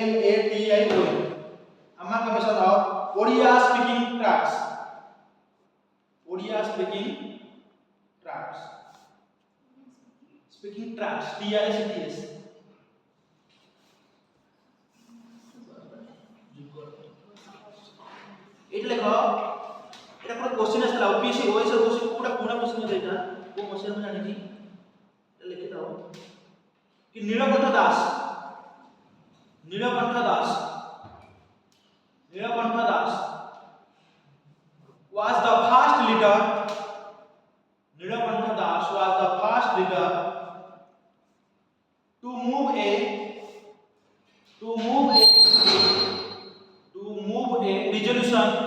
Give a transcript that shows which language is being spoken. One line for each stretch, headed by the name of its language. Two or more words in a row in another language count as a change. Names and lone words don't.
English: amalgamation of Odia speaking tracts speaking tracts, TRS.
Odia: ଏଇଟା ଲେଖ, ଏଇଟା କୋଉ କ୍ୱେଶ୍ଚନ ଆସିଥିଲା ଓପିଏସସି ଓଏସ କ୍ୱେଶ୍ଚନ, କୋଉଟା ପୁରୁଣା କ୍ୱେଶ୍ଚନ ଅଛି ଏଇଟା, କୋଉ କ୍ୱେଶ୍ଚନ ମୁଁ ଜାଣିନି, ଏଟା ଲେଖି ଥାଅ କି ନୀଳକଣ୍ଠ ଦାସ
English: was the first leader, Nilakantha Das was the first leader to move a resolution